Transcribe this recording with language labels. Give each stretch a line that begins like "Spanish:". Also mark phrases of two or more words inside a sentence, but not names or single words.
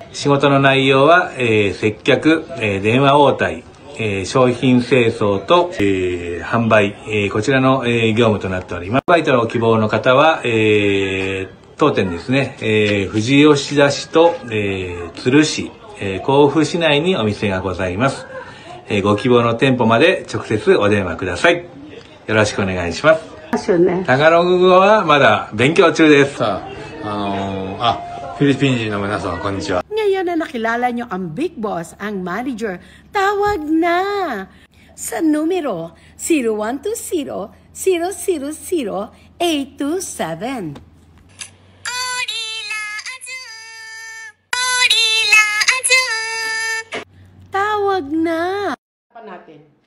Japanese: 仕事の内容は、接客、電話応対、商品清掃と、販売、こちらの、業務となっております。アルバイトの希望の方は、当店ですね、富士吉田市と、鶴市、甲府市内にお店がございます。ご希望の店舗まで直接お電話ください。よろしくお願いします。タガログ語はまだ勉強中です。フィリピン人の皆さん、こんにちは。
Filipino: Ngayon na nakilala nyo ang Big Boss, ang manager, tawag na sa numero 0120-000-827. Tawag na! Natin.